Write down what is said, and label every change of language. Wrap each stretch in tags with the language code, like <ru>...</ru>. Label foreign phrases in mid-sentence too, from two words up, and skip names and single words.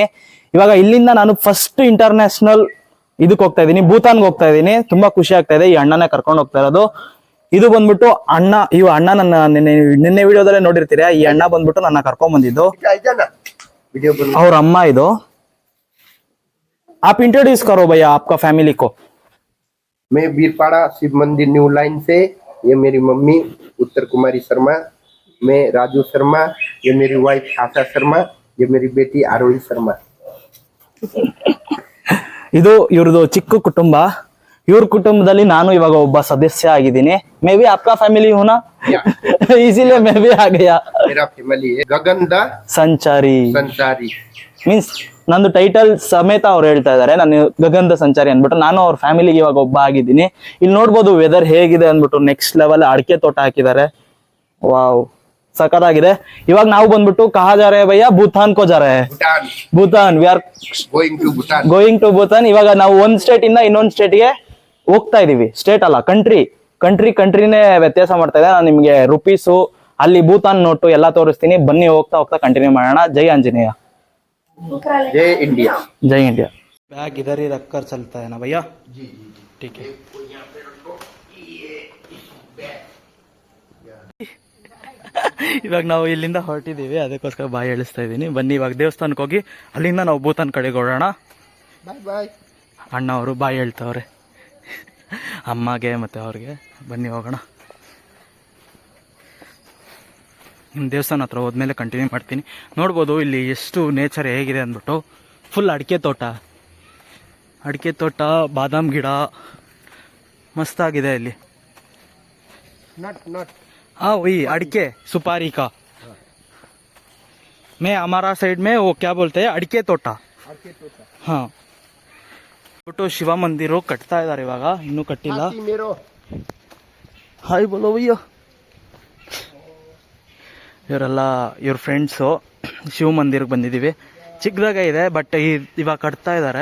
<kn>ಇವಾಗ ಇಲ್ಲಿಂದ ನಾನು ಫಸ್ಟ್ ಇಂಟರ್ನ್ಯಾಷನಲ್ ಇದಕ್ಕೆ ಹೋಗ್ತಾ ಇದ್ದೀನಿ, ಭೂತಾನ್ಗೆ ಹೋಗ್ತಾ ಇದ್ದೀನಿ. ತುಂಬಾ ಖುಷಿ ಆಗ್ತಾ ಇದೆ. ಈ ಅಣ್ಣನೇ ಕರ್ಕೊಂಡು ಹೋಗ್ತಾ ಇರೋದು. ಇದು ಬಂದ್ಬಿಟ್ಟು ಅಣ್ಣ, ಅಣ್ಣ ನನ್ನ ನಿನ್ನೆ ವಿಡಿಯೋದಲ್ಲೇ ನೋಡಿರ್ತೀರ. ಈ ಅಣ್ಣ ಬಂದ್ಬಿಟ್ಟು ನನ್ನ ಕರ್ಕೊಂಡ್ ಬಂದಿದ್ದು. ಅವ್ರ ಅಮ್ಮ ಇದು.</kn> <hi>आप इंट्रोड्यूस करो भैया आपका फैमिली को. मैं बीरपाड़ा शिव मंदिर न्यू लाइन से, ये मेरी मम्मी उत्तर कुमारी शर्मा, मैं राजू शर्मा, ये मेरी वाइफ आशा शर्मा, ये मेरी बेटी आरोही शर्मा.</hi> <kn>ಇದು ಇವ್ರದ್ದು ಚಿಕ್ಕ ಕುಟುಂಬ. ಇವ್ರ ಕುಟುಂಬದಲ್ಲಿ ನಾನು ಇವಾಗ ಒಬ್ಬ ಸದಸ್ಯ ಆಗಿದ್ದೀನಿ.</kn> <en>may be</en> <hi>आपका फैमिली हो ना, इसीलिए मैं भी आ गया. मेरा फैमिली है गगन द</hi> <kn>ಸಂಚಾರಿ. ಮೀನ್ಸ್ ನಂದು ಟೈಟಲ್ ಸಮೇತ ಅವ್ರು ಹೇಳ್ತಾ ಇದಾರೆ, ನಾನು ಗಗನ್ ದ ಸಂಚಾರಿ ಅಂದ್ಬಿಟ್ಟು. ನಾನು ಅವ್ರ ಫ್ಯಾಮಿಲಿಗೆ ಇವಾಗ ಒಬ್ಬ ಆಗಿದ್ದೀನಿ. ಇಲ್ಲಿ ನೋಡ್ಬೋದು ವೆದರ್ ಹೇಗಿದೆ ಅಂದ್ಬಿಟ್ಟು. ನೆಕ್ಸ್ಟ್ ಲೆವೆಲ್ ಅಡಿಕೆ ತೋಟ ಹಾಕಿದ್ದಾರೆ. ವಾವ್, ಸಖತ್ತಾಗಿದೆ. ಇವಾಗ ನಾವು ಬಂದ್ಬಿಟ್ಟು</kn> <hi>कहाँ जा रहे भैया? भूटान को जा रहे। भूटान.</hi> <en>We are going to Bhutan.</en> <kn>ಇವಾಗ ನಾವು ಒಂದ್ ಸ್ಟೇಟ್ ಇಂದ ಇನ್ನೊಂದ್ ಸ್ಟೇಟ್ಗೆ ಹೋಗ್ತಾ ಇದೀವಿ. ಸ್ಟೇಟ್ ಅಲ್ಲ, ಕಂಟ್ರಿನೇ ವ್ಯತ್ಯಾಸ ಮಾಡ್ತಾ ಇದೆ. ನಾನು ನಿಮ್ಗೆ ರುಪೀಸು, ಅಲ್ಲಿ ಭೂತಾನ್ ನೋಟು ಎಲ್ಲ ತೋರಿಸ್ತೀನಿ. ಬನ್ನಿ, ಹೋಗ್ತಾ ಹೋಗ್ತಾ ಕಂಟಿನ್ಯೂ ಮಾಡೋಣ. ಜೈ ಆಂಜನೇಯ.</kn> <hi>जय इंडिया. जय इंडिया. बैग इधर ही रख कर चलता है ना भैया? जी ठीक है.</hi> <kn>ಇವಾಗ ನಾವು ಇಲ್ಲಿಂದ ಹೊರಟಿದ್ದೀವಿ, ಅದಕ್ಕೋಸ್ಕರ ಬಾಯಿ ಎಳಿಸ್ತಾ ಇದ್ದೀನಿ. ಬನ್ನಿ ಇವಾಗ ದೇವಸ್ಥಾನಕ್ಕೆ ಹೋಗಿ ಅಲ್ಲಿಂದ ನಾವು ಭೂತಾನ್ ಕಡೆಗೆ ಹೊರಡೋಣ. ಬಾಯ್ ಬಾಯ್. ಅಣ್ಣ ಅವರು ಬಾಯಿ ಹೇಳ್ತವ್ರೆ ಅಮ್ಮಗೆ ಮತ್ತು ಅವ್ರಿಗೆ. ಬನ್ನಿ ಹೋಗೋಣ. ನಿಮ್ಮ ದೇವಸ್ಥಾನ ಹತ್ರ ಹೋದ್ಮೇಲೆ ಕಂಟಿನ್ಯೂ ಮಾಡ್ತೀನಿ. ನೋಡ್ಬೋದು ಇಲ್ಲಿ ಎಷ್ಟು ನೇಚರ್ ಹೇಗಿದೆ ಅಂದ್ಬಿಟ್ಟು. ಫುಲ್ ಅಡಿಕೆ ತೋಟ, ಬಾದಾಮ್ ಗಿಡ ಮಸ್ತಾಗಿದೆ ಇಲ್ಲಿ.</kn> <hi>हाँ वही अड़के सुपारी का. मैं हमारा साइड में वो क्या बोलते हैं,</hi> <kn>ಅಡಿಕೆ ತೋಟ.</kn> <hi>हाँ,</hi> <kn>ಬಿಟ್ಟು ಶಿವ ಮಂದಿರ ಕಟ್ತಾ ಇದ್ದಾರೆ ಇವಾಗ, ಇನ್ನೂ ಕಟ್ಟಿಲ್ಲ.</kn> <hi>हाय बोलो भैया.</hi> <kn>ಇವರೆಲ್ಲ ಇವ್ರ ಫ್ರೆಂಡ್ಸು. ಶಿವ ಮಂದಿರಕ್ಕೆ ಬಂದಿದ್ದೀವಿ. ಚಿಕ್ಕದಾಗೆ ಇದೆ, ಬಟ್ ಇವಾಗ ಕಟ್ತಾ ಇದ್ದಾರೆ.</kn>